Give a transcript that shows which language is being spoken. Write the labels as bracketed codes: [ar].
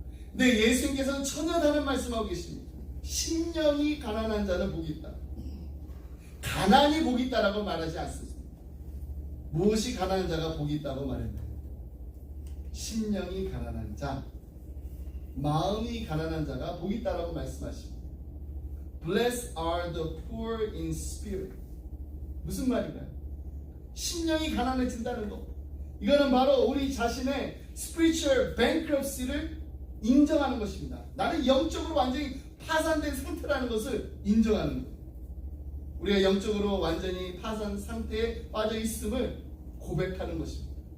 [ko] 근데 예수님께서는 전혀 다른 말씀하고 계십니다. 심령이 가난한 자는 복이 있다. 가난이 복이 있다라고 말하지 않습니다. 무엇이 가난한 자가 복이 있다고 말했나요? 심령이 가난한 자, 마음이 가난한 자가 복이 있다라고 말씀하십니다. [en] Blessed are the poor in spirit. [ko] 무슨 말인가요? 심령이 가난해진다는 것. 이거는 바로 우리 자신의 [en] spiritual bankruptcy [ko] 를 인정하는 것입니다. 나는 영적으로 완전히 파산된 상태라는 것을 인정하는 것. 우리가 영적으로 완전히 파산 상태에 빠져 있음을 고백하는 것입니다.